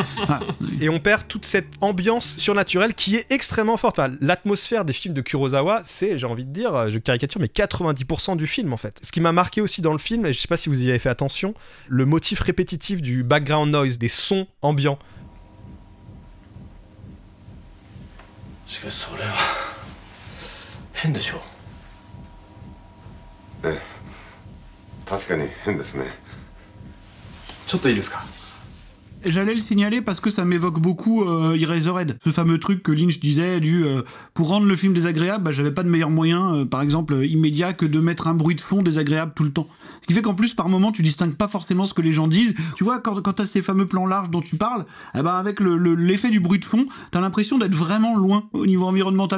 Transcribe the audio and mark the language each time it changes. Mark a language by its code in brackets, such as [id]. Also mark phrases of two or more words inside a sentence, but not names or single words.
[fr] Ah. Et on perd toute cette ambiance surnaturelle qui est extrêmement forte. Enfin, l'atmosphère des films de Kurosawa, c'est, j'ai envie de dire, je caricature, mais 90% du film en fait. Ce qui m'a marqué aussi dans le film, et je sais pas si vous y avez fait attention, le motif répétitif du [en] background noise, [fr] des sons ambiants. [ja] しかしそれは変でしょう。ええ、確かに変ですね。ちょっといいですか。 [fr] J'allais le signaler parce que ça m'évoque beaucoup Eraserhead, ce fameux truc que Lynch disait pour rendre le film désagréable, bah, j'avais pas de meilleur moyen, par exemple immédiat, que de mettre un bruit de fond désagréable tout le temps. Ce qui fait qu'en plus par moment tu distingues pas forcément ce que les gens disent. Tu vois, quand t'as ces fameux plans larges dont tu parles, eh ben avec l'effet du bruit de fond, t'as l'impression d'être vraiment loin au niveau environnemental.